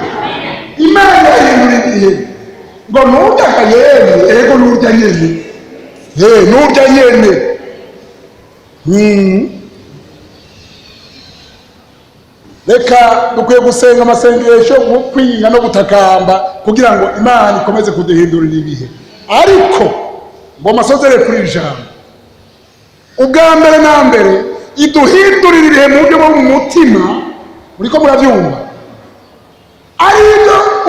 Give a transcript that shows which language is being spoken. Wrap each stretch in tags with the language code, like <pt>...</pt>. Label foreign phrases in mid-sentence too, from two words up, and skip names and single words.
<rn>Imana yahindura ibihe ngo nurya yene, ego nurya nyene, nurya nyene. Reka dukwiye gusenga amasengesho mu kwinga no gutakamba kugira ngo Imana ikomeze kuduhindurira ibihe. Ariko ngo masozere kuri ijambo, ubwa mbere na mbere iduhindurira ibihe mu buryo bwo mu mutima. Uriko murabyumva? Ariko</rn>